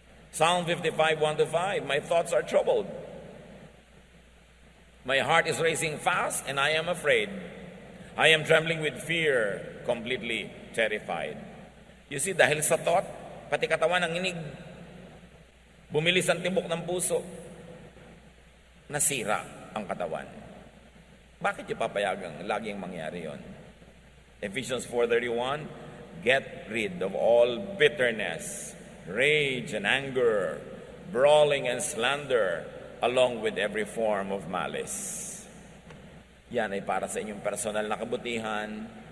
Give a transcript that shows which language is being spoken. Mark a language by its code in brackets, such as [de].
[en] Psalm 55:1-5, my thoughts are troubled. My heart is racing fast and I am afraid. I am trembling with fear, completely terrified. You see, [tl] dahil sa thought, pati katawan ng inig, bumilis ang tibok ng puso, nasira ang katawan. Bakit yung papayagang laging mangyari yon? [en] Ephesians 4:31, get rid of all bitterness, rage and anger, brawling and slander, along with every form of malice. [tl] Yan ay para sa inyong personal na kabutihan.